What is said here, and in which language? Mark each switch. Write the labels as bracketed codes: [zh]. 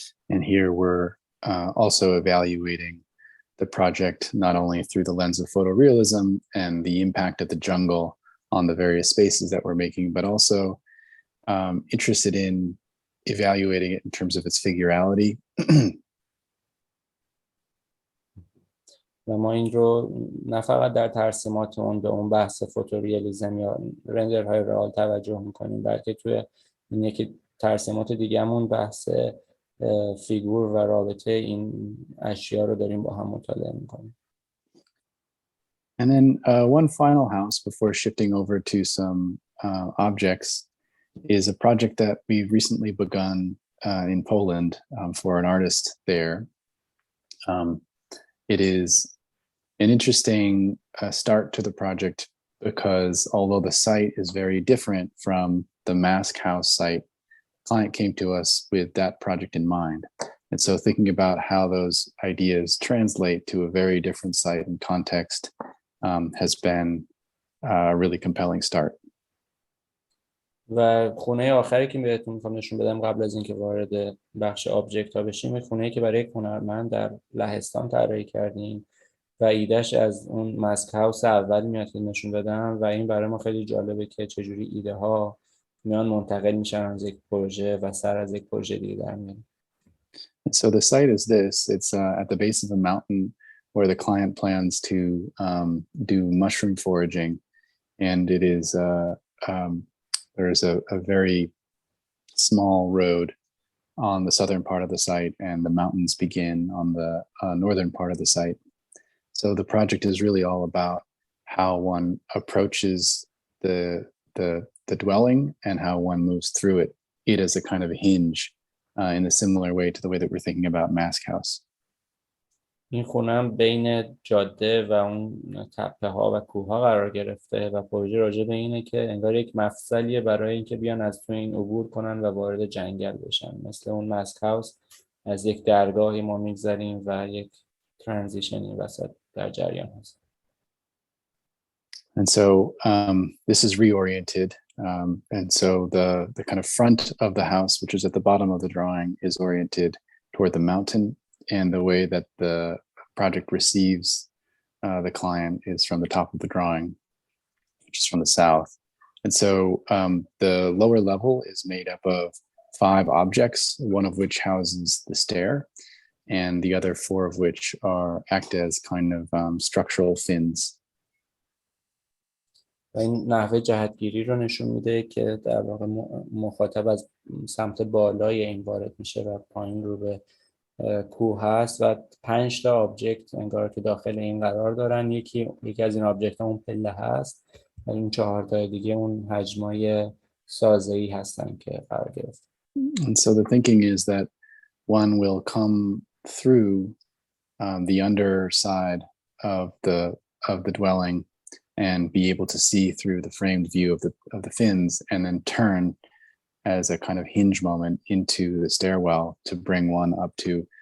[en] And here we're also evaluating the project not only through the lens of photorealism and the impact of the jungle on the various spaces that we're making, but also interested in evaluating it in terms of its figurality. [fa] و ما این رو نه فقط در ترسیمات اون به اون بحث فوتوریالیسم یا رندرهای رئال توجه میکنیم، بلکه توی این یکی ترسیمات دیگه‌مون بحث فیگور و رابطه این اشیا رو داریم با هم مطالعه میکنیم. [en] And then one final house before shifting over to some objects is a project that we've recently begun in Poland for an artist there. It is an interesting start to the project because although the site is very different from the mask house site, client came to us with that project in mind. And so thinking about how those ideas translate to a very different site and context has been a really compelling start. [fa] و خونه آخری که بهتون میخوام نشون بدم قبل از اینکه وارد بخش آبجکت ها بشیم، خونه‌ای که برای هنرمند در لهستان طراحی کردیم و ایدهش از اون ماسک هاوس اول میاد که نشون بدم و این برای ما خیلی جالبه که چجوری ایده ها میان منتقل میشن از یک پروژه و سر از یک پروژه دیگه در میان. [en] So the site is this. It's at the base of a mountain where the client plans to do mushroom foraging, and it is there's a very small road on the southern part of the site, and the mountains begin on the northern part of the site. So the project is really all about how one approaches the dwelling and how one moves through it. It is a kind of a hinge in a similar way to the way that we're thinking about Mask House. [fa] این خونه هم بین جاده و اون تپه ها و کوه ها قرار گرفته و پروژه راجع به اینه که انگار یک مفصلیه برای اینکه بیان از تو این عبور کنن و وارد جنگل بشن. مثل اون ماسک هاوس از یک درگاهی ما میگذریم و یک ترانزیشنی وسط در جریان هست. [en] And so this is reoriented. And so the kind of front of the house, which is at the bottom of the drawing, is oriented toward the mountain. And the way that the project receives the client is from the top of the drawing, which is from the south. And so the lower level is made up of 5 objects, one of which houses the stair, and the other 4 of which act as kind of structural fins. [fa] و این نحوه جهتگیری رو نشون میده که در واقع مخاطب از سمت بالای این وارد میشه و پایین رو به کوه هست و 5 تا آبجکت انگار که داخل این قرار دارن. یکی از این آبجکت ها اون پله هست و این 4 تا دیگه اون حجمای سازه‌ای هستن که قرار گرفت. [en] And so the thinking is that one will come through the underside of the dwelling and be able to see through the framed view of the fins, and then turn as a kind of hinge moment into the stairwell to bring one up to